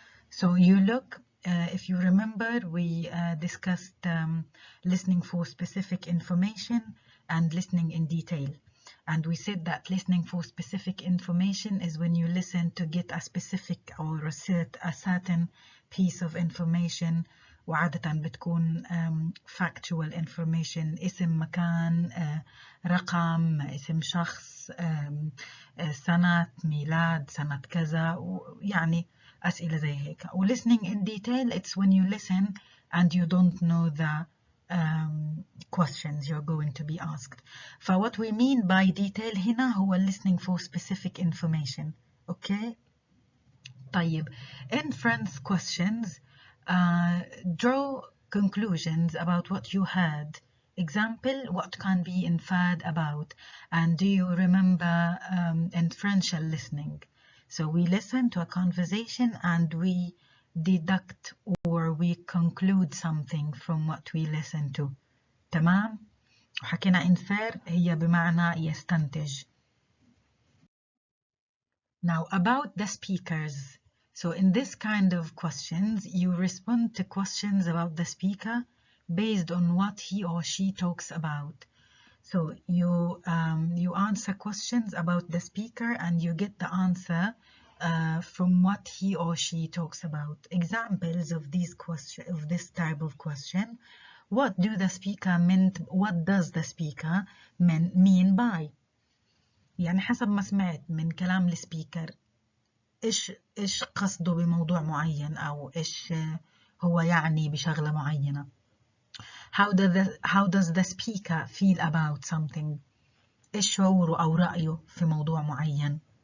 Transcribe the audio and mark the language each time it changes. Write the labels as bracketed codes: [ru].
[en] So you look, if you remember, we discussed listening for specific information and listening in detail. And we said that listening for specific information is when you listen to get a specific or a certain piece of information. [ar] وعادة بتكون [en] factual information, [ar] اسم مكان, رقم, اسم شخص, سنة ميلاد, سنة كذا, يعني أسئلة زي هيك. [en] و listening in detail, it's when you listen and you don't know the questions you're going to be asked. فwhat we mean by detail [ar] هنا هو [en] listening for specific information. Okay. [ar] طيب, [en] inference questions, draw conclusions about what you heard. Example, what can be inferred about? And do you remember inferential listening. So we listen to a conversation and we deduct or we conclude something from what we listen to. [ar] تمام؟ وحكينا infer هي بمعنى يستنتج. [en] Now about the speakers. So in this kind of questions, you respond to questions about the speaker based on what he or she talks about. So you answer questions about the speaker and you get the answer from what he or she talks about. Examples of this type of question: what does the speaker mean by? [ar] يعني حسب ما سمعت من كلام السبيكر إيش قصده بموضوع معين أو إيش هو يعني بشغلة معينة. [en] How does the speaker feel about something؟ [ar] إيش شعوره أو رأيه في موضوع معين.